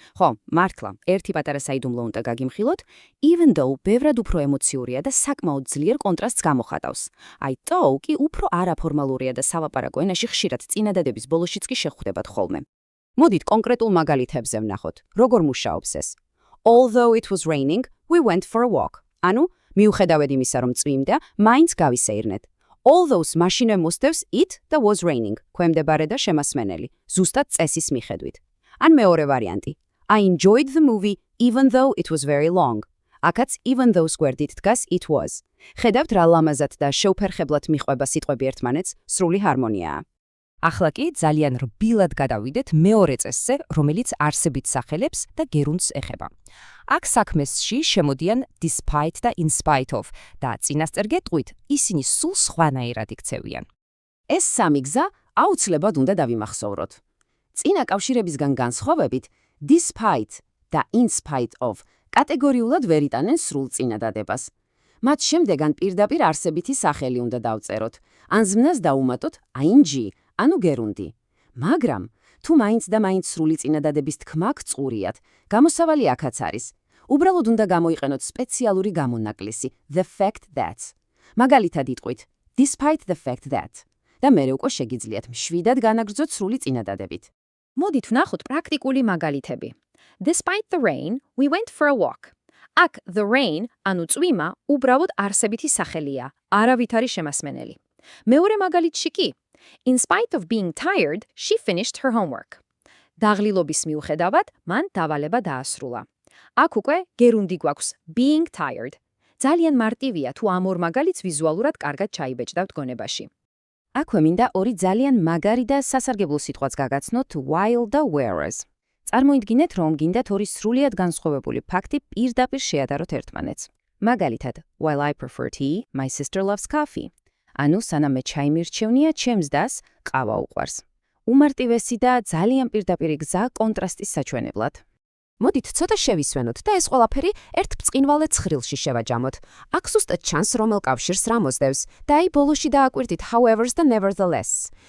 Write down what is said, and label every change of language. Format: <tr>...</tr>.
<ka>ხო, მართლა, ერთი პატარა საიდუმლო უნდა გაგიმხილოთ, even though ბევრად უფრო ემოციურია და საკმაოდ ძლიერ კონტრასტს გამოხატავს. აი, though კი უფრო არაფორმალურია და სალაპარაკო ენაში ხშირად წინადადების ბოლოშიც კი შეხვდებათ ხოლმე. მოდით კონკრეტულ მაგალითებზე ვნახოთ, როგორ მუშაობს ეს.</ka> <en>Although it was raining, we went for a walk.</en> <ka>ანუ, მიუხედავად იმისა, რომ წვიმდა, მაინც გავისეირნეთ. Although-ს მაშინვე მოსდევს it და was raining, ქვემდებარე და შემასმენელი, ზუსტად წესის მიხედვით. ან მეორე ვარიანტი.</ka> <en>I enjoyed the movie even though it was very long.</en> <ka>აქაც even though-ს გვერდით დგას it was. ხედავთ რა ლამაზად და შეუფერხებლად მიყვება სიტყვები ერთმანეთს, სრული ჰარმონიაა. ახლა კი ძალიან რბილად გადავიდეთ მეორე წესზე, რომელიც არსებით სახელებს და გერუნდს ეხება. აქ საქმესში შემოდიან despite და in spite of და წინასწარ გეტყვით, ისინი სულ სხვანაირად იქცევიან. ეს სამი გზა აუცილებლად უნდა დავიმახსოვროთ. წინა კავშირებისგან განსხვავებით, despite და in spite of კატეგორიულად ვერ იტანენ სრულ წინადადებას. მათ შემდეგ ან პირდაპირ არსებითი სახელი უნდა დავწეროთ, ან ზმნას დაუმატოთ ing, ანუ გერუნდი. მაგრამ, თუ მაინც და მაინც სრული წინადადების თქმა გწყურიათ, გამოსავალი აქაც არის. უბრალოდ უნდა გამოიყენოთ სპეციალური გამონაკლისი, the fact that. მაგალითად იტყვით, despite the fact that. და მერე უკვე შეგიძლიათ მშვიდად განაგრძოთ სრული წინადადებით. მოდით ვნახოთ პრაქტიკული მაგალითები.</ka> <en>Despite the rain, we went for a walk.</en> <ka>აქ the rain, ანუ წვიმა, უბრალოდ არსებითი სახელია, არავით არის შემასმენელი. მეორე მაგალითში კი,</ka> <en>in spite of being tired, she finished her homework.</en> <ka>დაღლილობის მიუხედავად, მან დავალება დაასრულა. აქ უკვე გერუნდი გვაქვს being tired. ძალიან მარტივია, თუ ამ ორ მაგალითს ვიზუალურად კარგად ჩაიბეჭდავთ გონებაში. აქვე მინდა ორი ძალიან მაგარი და სასარგებლო სიტყვაც გაგაცნოთ while და whereas. წარმოიდგინეთ, რომ გინდათ ორი სრულიად განსხვავებული ფაქტი პირდაპირ შეადაროთ ერთმანეთს. მაგალითად,</ka> <en>while I prefer tea, my sister loves coffee.</en> <ka>ანუ სანამ მე ჩაი მირჩევნია, ჩემს დას ყავა უყვარს. უმარტივესი და ძალიან პირდაპირი გზა კონტრასტის საჩვენებლად. მოდით ცოტა შევისვენოთ და ეს ყველაფერი ერთ ბრწყინვალე ცხრილში შევაჯამოთ. აქ ზუსტად ჩანს, რომელ კავშირს რა მოსდევს და აი ბოლოში დააკვირდით however's და nevertheless.</ka>